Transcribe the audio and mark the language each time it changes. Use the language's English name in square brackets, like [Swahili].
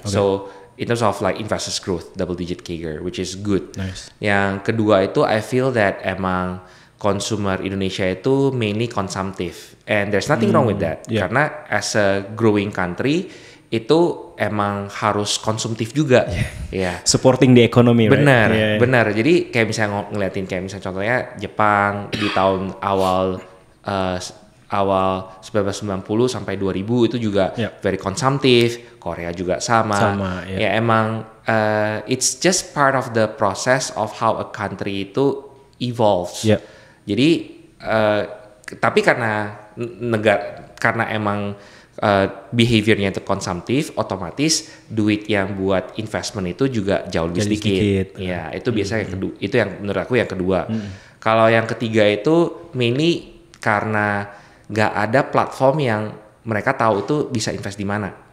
[English] So in terms of like investors growth double digit CAGR, which is good. [Indonesian] Yang kedua itu [English] I feel that emang consumer Indonesia itu mainly consumptive, and there's nothing wrong with that. [Indonesian] Karena [English] as a growing country [Indonesian] itu emang harus konsumtif juga, [English] supporting the economy. [Indonesian] Benar, [English] right? [Indonesian] benar. Jadi kayak misalnya ngeliatin kayak misalnya contohnya Jepang di tahun awal 1990 sampai 2000 itu juga very konsumtif. Korea juga sama. Ya emang [English] it's just part of the process of how a country itu evolves. [Indonesian] Jadi tapi karena karena emang behaviornya itu konsumtif, otomatis duit yang buat investment itu juga jauh lebih sedikit. Ya itu biasanya itu yang menurut aku yang kedua. Kalau yang ketiga itu mainly karena nggak ada platform yang mereka tahu itu bisa invest di mana.